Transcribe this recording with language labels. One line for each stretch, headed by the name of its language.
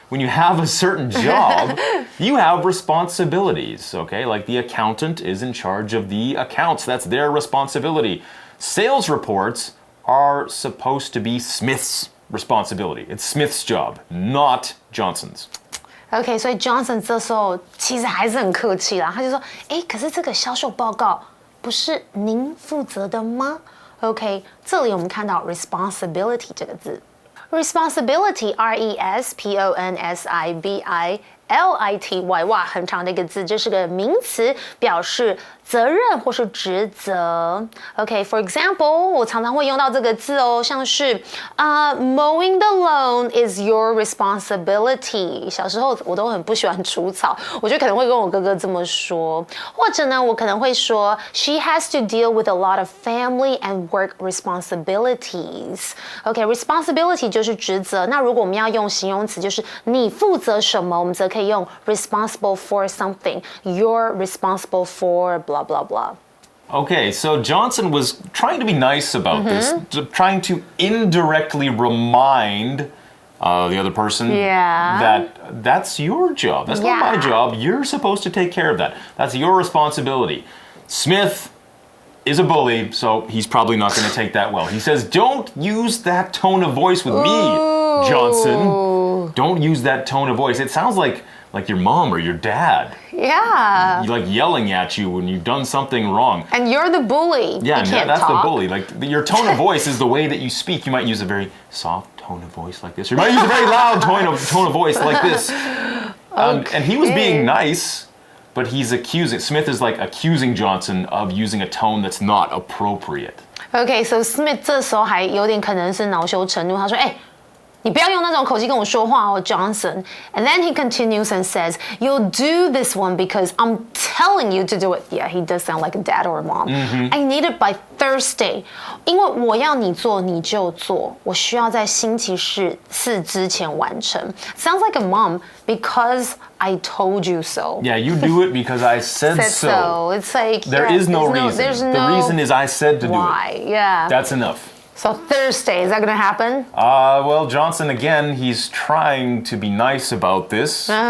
English: when you have a certain job, you have responsibilities, okay? Like the accountant is in charge of the accounts. That's their responsibility. Sales reports are supposed to be Smith's responsibility. It's Smith's job, not Johnson's.
Chinese: OK， 所以 Johnson 这时候其实还是很客气啦，他就说，哎，可是这个销售报告不是您负责的吗 ？OK， 这里我们看到 responsibility 这个字 ，responsibility responsibility， 哇，很长的一个字，这是个名词，表示责任或是职责。 OK，for example， 我常常会用到这个字哦，像是
English: mowing the lawn is your responsibility。
Chinese: 小时候我都很不喜欢除草，我就可能会跟我哥哥这么说，或者呢，我可能会说
English: she has to deal with a lot of family and work responsibilities。
Chinese: OK，responsibility 就是职责。那如果我们要用形容词，就是你负责什么，我们则可以用 responsible for something。
English: You're responsible for blah blah blah. Okay, so Johnson was trying to be nice about this, trying to indirectly remind the other person that that's your job. That's not my job. You're supposed to take care of that. That's your responsibility. Smith is a bully, so he's probably not going to take that well. He says, don't use that tone of voice with me, Johnson. Don't use that tone of voice. It sounds like your mom or your dad. Yeah. Like yelling at you when you've done something wrong. And you're the bully. Yeah, you can't that's talk. the bully. Like your tone of voice is the way that you speak. You might use a very soft tone of voice like this. Or you might use a very loud tone of voice like this. And he was being nice, but he's accusing. Smith is like accusing Johnson of using a tone that's not appropriate.
Chinese: Okay, so Smith 这时候还有点可能是恼羞成怒，他说：“哎。” 你不要用那种口气跟我说话哦 ，Johnson.
English: And then he continues and says, "You'll do this one because I'm telling you to do it." Yeah, he does sound like a dad or a mom. I need it by Thursday.
Chinese: 因为我要你做，你就做。我需要在星期四之前完成。
English: Sounds like a mom because I told you so. Yeah, you do it because I said so. It's like there is no reason. The reason is I said to do it. Why? Yeah. That's enough. So Thursday, is that going to happen? Well, Johnson, again, he's trying to be nice about this.